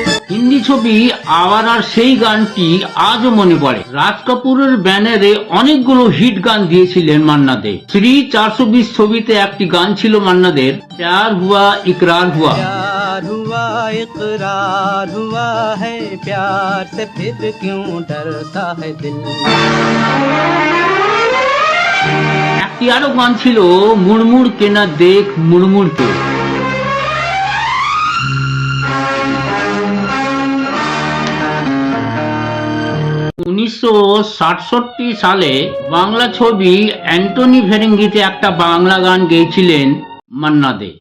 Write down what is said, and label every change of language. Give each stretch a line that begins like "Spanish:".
Bangla: হিন্দি ছবি আবার আর সেই গানটি আজও মনে পড়ে। রাজ কাপুরের ব্যানারে অনেকগুলো হিট গান দিয়েছিলেন মান্না দে। শ্রী 420 ছবিতে একটি গান ছিল মান্না দের, প্যার হুয়া ইকরার হুয়া।
Hindi: प्यार हुआ इकरार हुआ है, प्यार से फिर क्यों डरता है दिल।
Bangla: একটি আরো গান ছিল মুড়মুড় কেনা দেখ মুড়মুড় কে। 1967 সালে বাংলা ছবি অ্যান্টনি ফেরেঙ্গিতে একটা বাংলা গান গেয়েছিলেন মান্না দে।